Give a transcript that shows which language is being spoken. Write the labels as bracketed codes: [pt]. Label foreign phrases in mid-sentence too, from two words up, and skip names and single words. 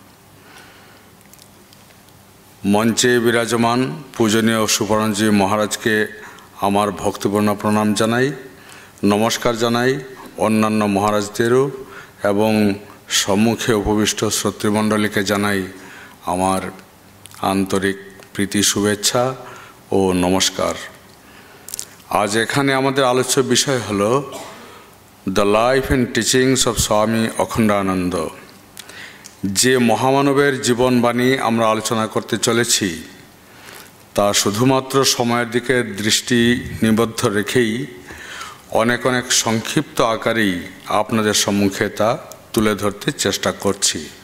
[bn] মঞ্চে বিরাজমান পূজনীয় সুপর্ণজী মহারাজ কে আমার ভক্তিপূর্ণ প্রণাম জানাই, নমস্কার জানাই অন্যান্য মহারাজদেরও এবং সম্মুখে উপবিষ্ট শ্রোতৃমণ্ডলী কে জানাই আমার আন্তরিক প্রীতি শুভেচ্ছা ও নমস্কার। আজ এখানে আমাদের আলোচ্য বিষয় হলো [en] the life and teachings of [bn] স্বামী অখণ্ডানন্দ। যে মহামানবের জীবনবাণী আমরা আলোচনা করতে চলেছি তা শুধুমাত্র সময়ের দিকে দৃষ্টি নিবদ্ধ রেখেই অনেক সংক্ষিপ্ত আকারেই আপনাদের সম্মুখে তা তুলে ধরতে চেষ্টা করছি।